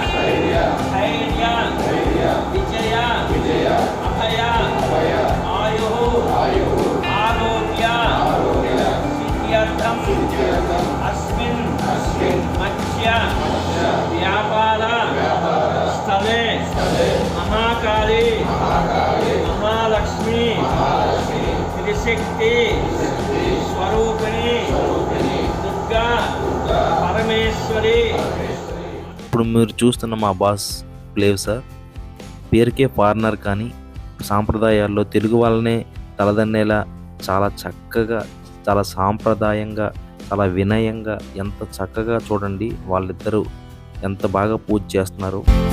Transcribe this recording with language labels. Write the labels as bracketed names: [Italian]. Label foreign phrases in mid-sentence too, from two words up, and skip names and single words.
[Sanskrit] विजय अभय आयु आरोग्य सिद्ध्यर्थम अस्मिन् मत्स्य व्यापार स्थले महाकाली महालक्ष्मी त्रिशक्ति स्वरूपिणी दुर्गा పరమేశ్వరి. [Telugu] ఇప్పుడు మీరు చూస్తున్న మా బాస్ ప్లేవ్ సార్ పేరుకే ఫారినర్, కానీ సాంప్రదాయాల్లో తెలుగు వాళ్ళనే తలదన్నేలా చాలా చక్కగా, చాలా సాంప్రదాయంగా, చాలా వినయంగా, ఎంత చక్కగా చూడండి వాళ్ళిద్దరూ ఎంత బాగా పూజ చేస్తున్నారు.